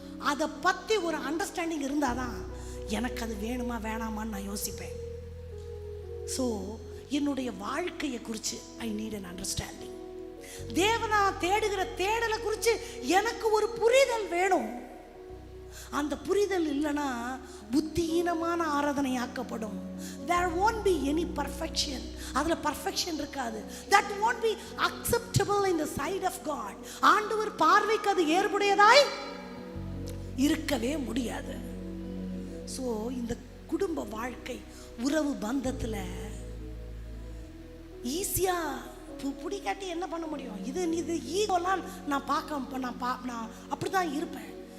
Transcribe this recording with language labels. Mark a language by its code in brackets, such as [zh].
[ta] அதை பற்றி ஒரு அண்டர்ஸ்டாண்டிங் இருந்தால் தான் எனக்கு அது வேணுமா வேணாமான்னு நான் யோசிப்பேன். ஸோ என்னுடைய வாழ்க்கையை குறித்து [en] I need an understanding. [ta] தேவனா தேடுகிற தேடலை குறித்து எனக்கு ஒரு புரிதல் வேணும். அந்த புரிதல் இல்லைன்னா புத்தியீனமான ஆராதனை ஆக்கப்படும். [en] there won't be any perfection. [ta] அதில் பர்ஃபெக்ஷன் இருக்காது. [en] that won't be acceptable in the sight of God. [ta] ஆண்டவர் பார்வைக்கு அது ஏற்புடையதாய் இருக்கவே முடியாது. ஸோ இந்த குடும்ப வாழ்க்கை உறவு பந்தத்தில் ஈஸியாக பிடிக்காட்டி என்ன பண்ண முடியும்? இது ஈகோலாம் நான் அப்படி தான் இருப்பேன்.